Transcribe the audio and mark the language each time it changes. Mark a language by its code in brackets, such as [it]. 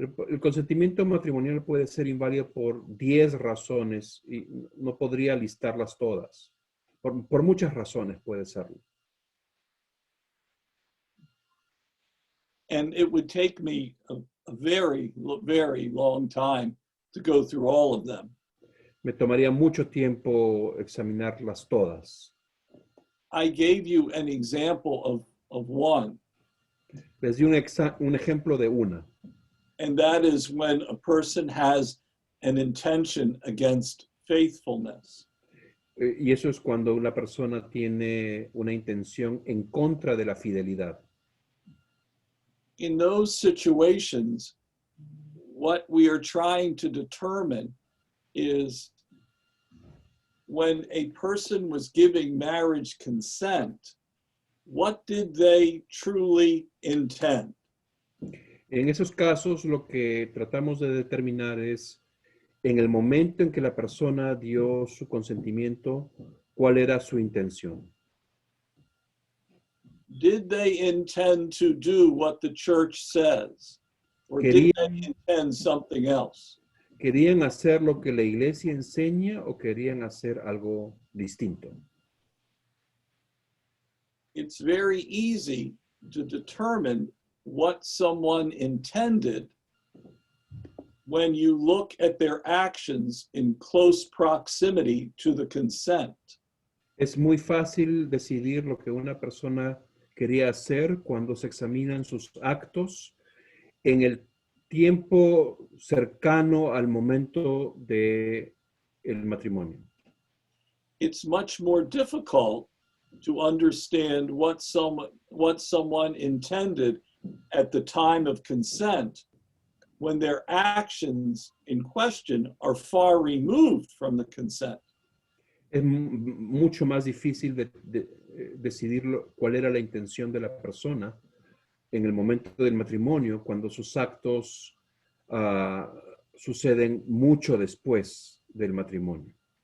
[es] el consentimiento matrimonial puede ser inválido por 10 razones y no podría listarlas todas. Por muchas razones puede serlo. [en] And it would take me a very, very long time to go through all of them. [es] Me tomaría mucho tiempo examinarlas todas. [en] I gave you an example of one, [es] Les di un ejemplo de una. [en] and that is when a person has an intention against faithfulness. [es] Y eso es cuando una persona tiene una intención en contra de la fidelidad. [en] In those situations, what we are trying to determine is when a person was giving marriage consent, what did they truly intend? [es] En esos casos, lo que tratamos de determinar es, en el momento en que la persona dio su consentimiento, ¿cuál era su intención? [en] Did they intend to do what the church says? Or did they intend something else? [es] ¿Querían hacer lo que la iglesia enseña o querían hacer algo distinto? [en] It's very easy to determine what someone intended when you look at their actions in close proximity to the consent. [es] Es muy fácil decidir lo que una persona quería hacer cuando se examinan sus actos en el tiempo cercano al momento de el matrimonio. [en] It's much more difficult to understand what someone intended at the time of consent when their actions in question are far removed from the consent. [es] Es mucho más difícil decidir cuál era la intención de la persona en el momento del matrimonio cuando sus actos suceden mucho después del matrimonio.